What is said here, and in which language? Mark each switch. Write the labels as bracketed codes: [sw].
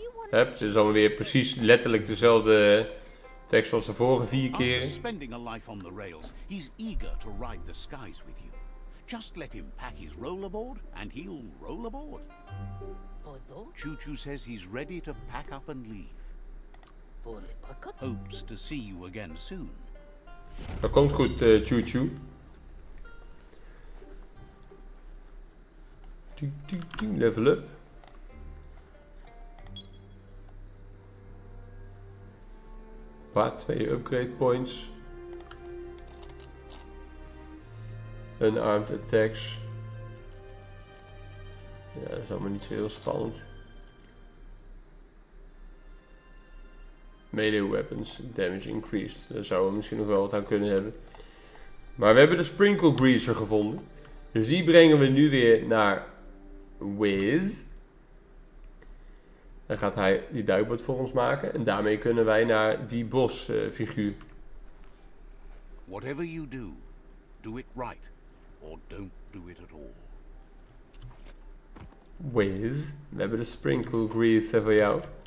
[nl] Hup, dit is allemaal weer precies letterlijk dezelfde tekst als de vorige 4 [en] After [nl] keren. [en] spending a life on the rails, he's eager to ride the skies with you. Just let him pack his rollerboard and he'll roll aboard. Chu-Chu says he's ready to pack up and leave. Hopes to see you again soon. [nl] Dat komt goed, Chu-Chu. [en] Level up. [nl] Hoppa, 2 upgrade points. [en] Unarmed attacks. [nl] Ja, dat is allemaal niet zo heel spannend. [en] Melee weapons, damage increased. [nl] Daar zouden we misschien nog wel wat aan kunnen hebben. Maar we hebben de sprinkle greaser gevonden. Dus die brengen we nu weer naar Whiz. Dan gaat hij die duikboot voor ons maken. En daarmee kunnen wij naar die bosfiguur. [en] Whatever you do, do it right. Or don't do it at all. [nl] Whiz. We hebben de sprinkle greaser voor jou.